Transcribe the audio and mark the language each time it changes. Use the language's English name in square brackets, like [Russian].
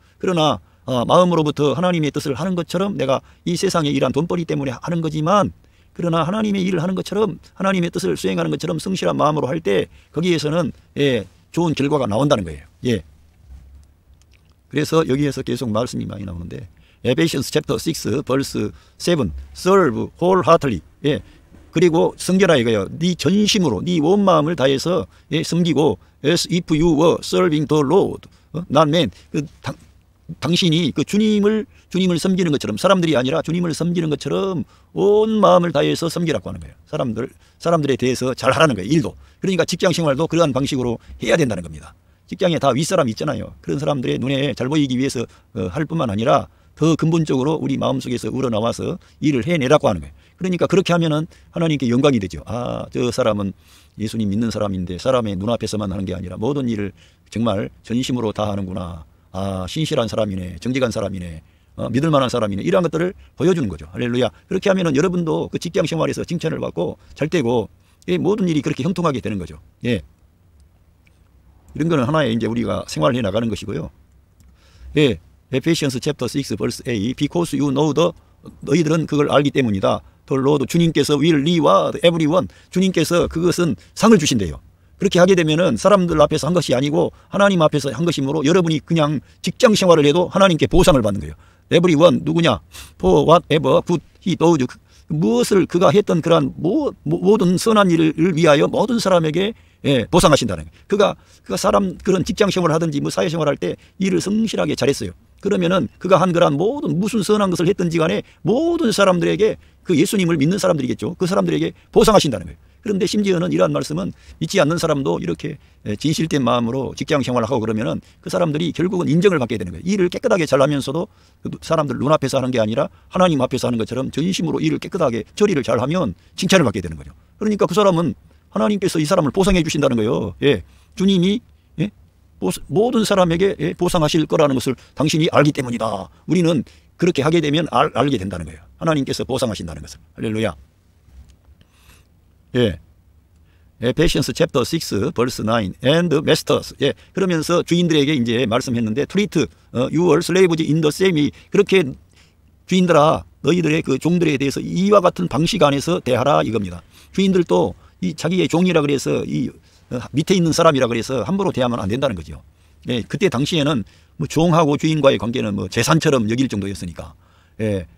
[Korean] 그러나 마음으로부터 하나님의 뜻을 하는 것처럼, 내가 이 세상에 일한 돈벌이 때문에 하는 거지만, 그러나 하나님의 일을 하는 것처럼, 하나님의 뜻을 수행하는 것처럼 성실한 마음으로 할 때 거기에서는 좋은 결과가 나온다는 거예요. 그래서 여기에서 계속 말씀이 많이 나오는데, [English] Ephesians chapter 6 verse 7, serve wholeheartedly. [Korean] 그리고 성결하 이거예요. 네 전심으로, 네 온 마음을 다해서 섬기고, [English] as if you were serving the Lord, not man. [Korean] 당신이 그 주님을 섬기는 것처럼, 사람들이 아니라 주님을 섬기는 것처럼 온 마음을 다해서 섬기라고 하는 거예요. 사람들에 대해서 잘 하라는 거예요. 일도. 그러니까 직장 생활도 그러한 방식으로 해야 된다는 겁니다. 직장에 다 윗사람이 있잖아요. 그런 사람들의 눈에 잘 보이기 위해서 할 뿐만 아니라 더 근본적으로 우리 마음속에서 우러나와서 일을 해내라고 하는 거예요. 그러니까 그렇게 하면은 하나님께 영광이 되죠. 아, 저 사람은 예수님 믿는 사람인데 사람의 눈앞에서만 하는 게 아니라 모든 일을 정말 전심으로 다 하는구나. 아, 신실한 사람이네. 정직한 사람이네. 믿을 만한 사람이네. 이러한 것들을 보여주는 거죠. 할렐루야. 그렇게 하면은 여러분도 그 직장 생활에서 칭찬을 받고 잘 되고 모든 일이 그렇게 형통하게 되는 거죠. 예. 이런 거는 하나의 이제 우리가 생활을 해 나가는 것이고요. [English] 예. Ephesians chapter 6 verse A. Because you know [Korean] 너희들은 그걸 알기 때문이다. [English] The Lord [Korean] 주님께서 [English] will reward everyone. [Korean] 주님께서 그것은 상을 주신대요. 그렇게 하게 되면은 사람들 앞에서 한 것이 아니고 하나님 앞에서 한 것이므로 여러분이 그냥 직장 생활을 해도 하나님께 보상을 받는 거예요. Everyone 누구냐? [English] For whatever good he does. [Korean] 무엇을 그가 했던 그러한 모든 선한 일을 위하여 모든 사람에게 보상하신다는 거예요. 그가 사람 그런 직장 생활을 하든지 뭐 사회 생활할 때 일을 성실하게 잘했어요. 그러면은 그가 한 그런 모든 무슨 선한 것을 했든지 간에 모든 사람들에게 그 예수님을 믿는 사람들이겠죠. 그 사람들에게 보상하신다는 거예요. 그런데 심지어는 이러한 말씀은 믿지 않는 사람도 이렇게 진실된 마음으로 직장 생활을 하고 그러면은 그 사람들이 결국은 인정을 받게 되는 거예요. 일을 깨끗하게 잘하면서도 사람들 눈앞에서 하는 게 아니라 하나님 앞에서 하는 것처럼 전심으로 일을 깨끗하게 처리를 잘하면 칭찬을 받게 되는 거죠. 그러니까 그 사람은 하나님께서 이 사람을 보상해 주신다는 거예요. 예. 주님이 모든 사람에게 보상하실 거라는 것을 당신이 알기 때문이다. 우리는 그렇게 하게 되면 알게 된다는 거예요. 하나님께서 보상하신다는 것을. [English] 할렐루야. 예. Ephesians chapter 6 verse 9 and masters. 예. [Korean] 그러면서 주인들에게 이제 말씀했는데 [English] treat your slaves in the same. [Korean] 그렇게 주인들아 너희들의 그 종들에 대해서 이와 같은 방식 안에서 대하라 이겁니다. 주인들도 이 자기의 종이라 그래서 이 밑에 있는 사람이라 그래서 함부로 대하면 안 된다는 거죠. 예. 그때 당시에는 뭐 종하고 주인과의 관계는 뭐 재산처럼 여길 정도였으니까. 예.